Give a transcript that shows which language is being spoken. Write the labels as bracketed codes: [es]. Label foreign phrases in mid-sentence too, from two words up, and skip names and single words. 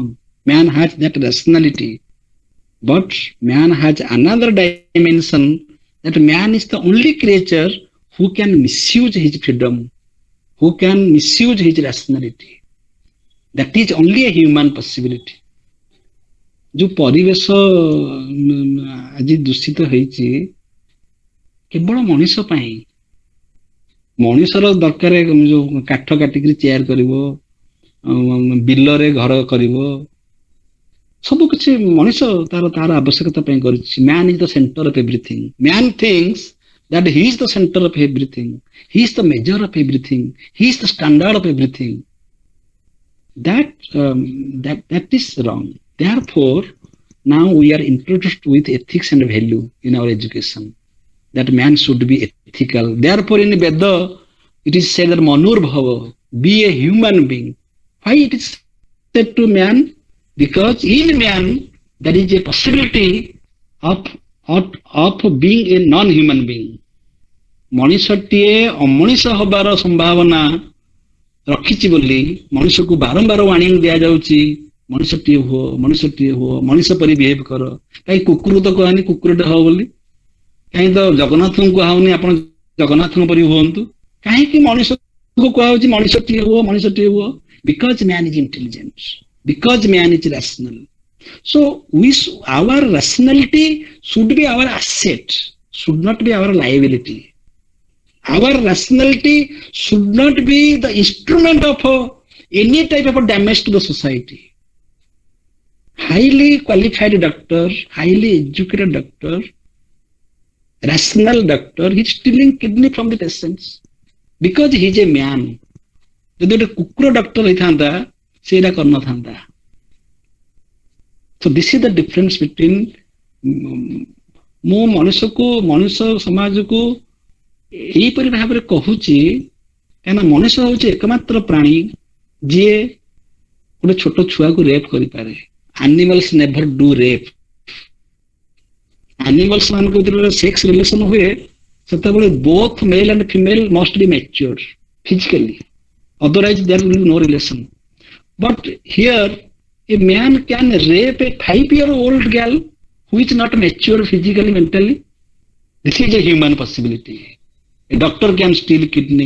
[en] Man has that rationality. But man has another dimension, that man is the only creature who can misuse his freedom, who can misuse his rationality. That is only a human possibility. [or] ଯୋ ପରିବେଶ ଆଜି ଦୂଷିତ ହୋଇଛି କେବଳ ମନୁଷ୍ୟ ପାଇଁ। ମଣିଷର ଦରକାର ଯୋଉ କାଠ କାଟିକି ଚେୟାର କରିବ, ବିଲରେ ଘର କରିବ, ସବୁ କିଛି ମଣିଷ ତାର ଆବଶ୍ୟକତା ପାଇଁ କରିଛି। [en] Man is the center of everything. Man thinks that he is the center of everything, he is the measure of everything, he is the standard of everything. That is wrong. Therefore, now we are introduced with ethics and value in our education, that man should be ethical. Therefore, in Veda, it is said that [sa] Manur Bhava, [en] be a human being. Why it is said to man? Because in man there is a possibility of being a non-human being. [or] ମଣିଷଟିଏ ଅମଣିଷ ହବାର ସମ୍ଭାବନା ରଖିଛି ବୋଲି ମଣିଷକୁ ବାରମ୍ବାର ୱାର୍ଣ୍ଣିଂ ଦିଆଯାଉଛି, ମଣିଷଟିଏ ହୁଅ, ମଣିଷ ପରି ବିହେଭ କର। କାହିଁ କୁକୁର ତ କହନି କୁକୁରଟେ ହବ ବୋଲି, କାହିଁ ତ ଜଗନ୍ନାଥଙ୍କୁ କୁହାହଉନି ଆପଣ ଜଗନ୍ନାଥଙ୍କ ପରି ହୁଅନ୍ତୁ, କାହିଁକି ମଣିଷକୁ କୁହାହଉଛି ମଣିଷଟିଏ ହୁଅ? [en] Because man is intelligent, because man is rational. So our rationality should be our asset, should not be our liability. Our rationality should not be the instrument of any type of damage to the society. highly qualified doctor, highly educated doctor, rational doctor, he's stealing kidney from the patients because he's a man. [or] ଯଦି ଗୋଟେ କୁକୁର ଡକ୍ଟର ହେଇଥାନ୍ତା ସେଇଟା କରିନଥାନ୍ତା. [en] So this is the difference between [or] ମୁଁ ମଣିଷ ସମାଜକୁ ଏଇପରି ଭାବରେ କହୁଛି କାହିଁକିନା ମଣିଷ ହଉଛି ଏକମାତ୍ର ପ୍ରାଣୀ ଯିଏ ଗୋଟେ ଛୋଟ ଛୁଆକୁ ରେପ୍ କରିପାରେ. [en] Animals never do rape. Animals [or] ମାନଙ୍କ ଭିତରେ [en] sex relation [or] ହୁଏ ସେତେବେଳେ [en] both male and female must be mature physically. Otherwise there will be no relation. But here a man can rape a 5-year-old girl who is not mature physically, mentally. This is a human possibility. A doctor can steal kidney.